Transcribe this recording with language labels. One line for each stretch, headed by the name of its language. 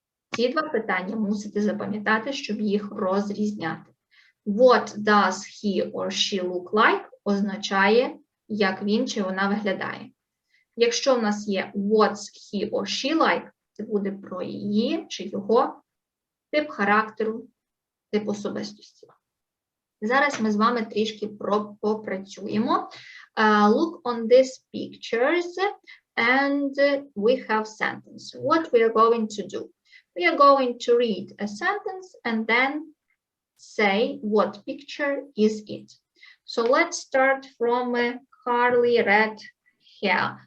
Ukrainian: Ці два питання мусите запам'ятати, щоб їх розрізняти.
English: What does he or she look like
Ukrainian: означає, як він чи вона виглядає. Якщо в нас є
English: what's he or she like,
Ukrainian: це буде про її чи його тип характеру, тип особистості. Зараз ми з вами трішки попрацюємо.
English: Look on these pictures and we have sentence. What we are going to do? We are going to read a sentence and then say what picture is it. So let's start from curly red hair.